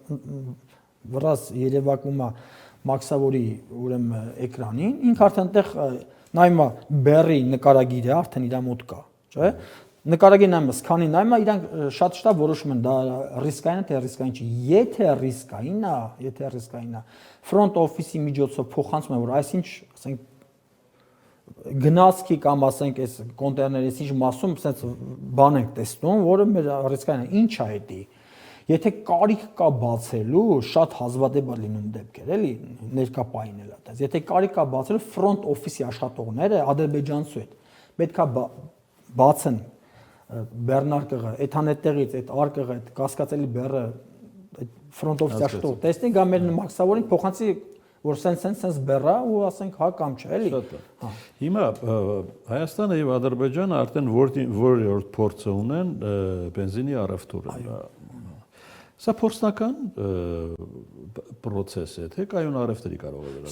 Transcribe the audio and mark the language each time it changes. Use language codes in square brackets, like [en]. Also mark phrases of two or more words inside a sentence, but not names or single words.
[hy] վրաս երևակում է մաքսավորի ուրեմն էկրանին, ինքը արդեն այդտեղ նայում է բեռի նկարագիրը, արդեն իր մոտ կա, չէ՞։ Նկարագիրը նայում է, սքանի նայում է, իրանք շատ շտապ որոշում են դա ռիսկային է թե ռիսկային չի։ Եթե ռիսկային է, [en] front office-ի [hy] միջոցով փոխանցում են, որ այսինչ, ասենք, գնացքի կամ ասենք այս կոնտեյների ինչ մասում sense բան ենք տեսնում, որը մեր ռիսկային է, ինչ է դա։ Եթե կարիք կա բացելու, շատ հազվադեպ է լինում դեպքեր, էլի, ներկապային էլ է։ Եթե կարիք կա բացելու, [en] front office-ի [hy] աշխատողները ադրբեջանցու հետ պետքա բացեն բեռնարկղը, այդ հանետեղից, այդ արկղը, այդ կասկածելի բեռը, այդ [en] front office-ի [hy] աշխատողը տեսնի, գա մեր մաքսավորին փոխանցի, որ sense բեռա ու ասենք հա կամ չէ, էլի։ Հիմա Հայաստանը եւ Ադրբեջանը արդեն որորդ փորձը ունեն բենզինի առևտուրը։ Սա փորձնական process է, թե կայուն առևտրի կարող է վերածվել։